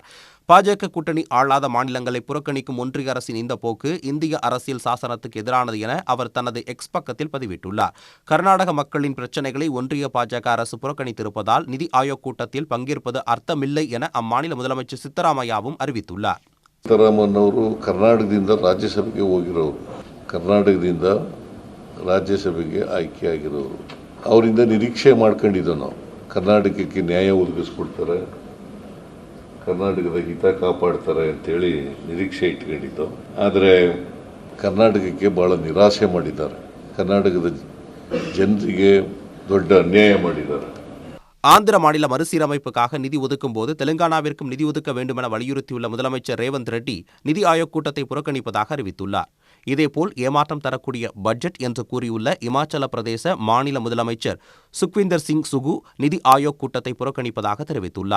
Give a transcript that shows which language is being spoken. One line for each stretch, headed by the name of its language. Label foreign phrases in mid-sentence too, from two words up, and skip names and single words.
Tamil: பாஜக கூட்டணி ஆளாத மாநிலங்களை புறக்கணிக்கும் ஒன்றிய அரசின் இந்த போக்கு இந்திய அரசியல் சாசனத்துக்கு எதிரானது என அவர் தனது எக்ஸ் பக்கத்தில் பதிவிட்டுள்ளார். கர்நாடக மக்களின் பிரச்சினைகளை ஒன்றிய பாஜக அரசு புறக்கணித்திருப்பதால் நிதி ஆயோக் கூட்டத்தில் பங்கேற்பது அர்த்தமில்லை என அம்மாநில முதலமைச்சர் சித்தராமையாவும் அறிவித்துள்ளார்.
Kannada: ಸಿದ್ದರಾಮಯ್ಯ ಅವರು ಕರ್ನಾಟಕದಿಂದ ರಾಜ್ಯಸಭೆಗೆ ಹೋಗಿರೋರು, ಕರ್ನಾಟಕದಿಂದ ರಾಜ್ಯಸಭೆಗೆ ಆಯ್ಕೆಯಾಗಿರೋರು. ಅವರಿಂದ ನಿರೀಕ್ಷೆ ಮಾಡ್ಕೊಂಡಿದ್ದೋ ನಾವು ಕರ್ನಾಟಕಕ್ಕೆ ನ್ಯಾಯ ಒದಗಿಸ್ಕೊಡ್ತಾರೆ, ಕರ್ನಾಟಕದ ಹಿತ ಕಾಪಾಡ್ತಾರೆ ಅಂತೇಳಿ ನಿರೀಕ್ಷೆ ಇಟ್ಕೊಂಡಿದ್ದು. ಆದರೆ ಕರ್ನಾಟಕಕ್ಕೆ ಭಾಳ ನಿರಾಸೆ ಮಾಡಿದ್ದಾರೆ. ಕರ್ನಾಟಕದ ಜನರಿಗೆ ದೊಡ್ಡ ಅನ್ಯಾಯ ಮಾಡಿದ್ದಾರೆ.
Tamil: ஆந்திர மாநில மறுசீரமைப்புக்காக நிதி ஒதுக்கும் போது தெலுங்கானாவிற்கும் நிதி ஒதுக்க வேண்டுமென வலியுறுத்தியுள்ள முதலமைச்சர் ரேவந்த் ரெட்டி நிதி ஆயோக் கூட்டத்தை புறக்கணிப்பதாக அறிவித்துள்ளார். இதேபோல் ஏமாற்றம் தரக்கூடிய பட்ஜெட் என்று கூறியுள்ள இமாச்சல பிரதேச மாநில முதலமைச்சர் சுக்விந்தர் சிங் சுகு நிதி ஆயோக் கூட்டத்தை புறக்கணிப்பதாக தெரிவித்துள்ளார்.